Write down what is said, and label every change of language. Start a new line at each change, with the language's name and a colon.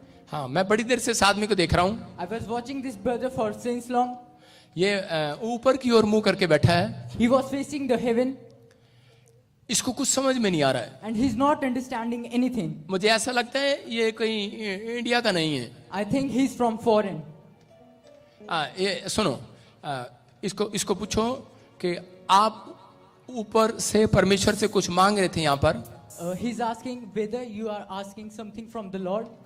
Hindi: हाँ, मैं बड़ी देर से इस आदमी को देख रहा हूं।
English: I was watching this brother for since long.
Hindi: ये ऊपर की ओर मुंह करके बैठा है।
English: He was facing the heaven.
Hindi: इसको कुछ समझ में नहीं आ रहा है।
English: And he's not understanding anything.
Hindi: मुझे ऐसा लगता है ये कहीं इंडिया का नहीं है।
English: I think he's from foreign.
Hindi: ये सुनो, इसको पूछो कि आप ऊपर से परमेश्वर से कुछ मांग रहे थे यहाँ पर।
English: He's asking whether you are asking something from the Lord.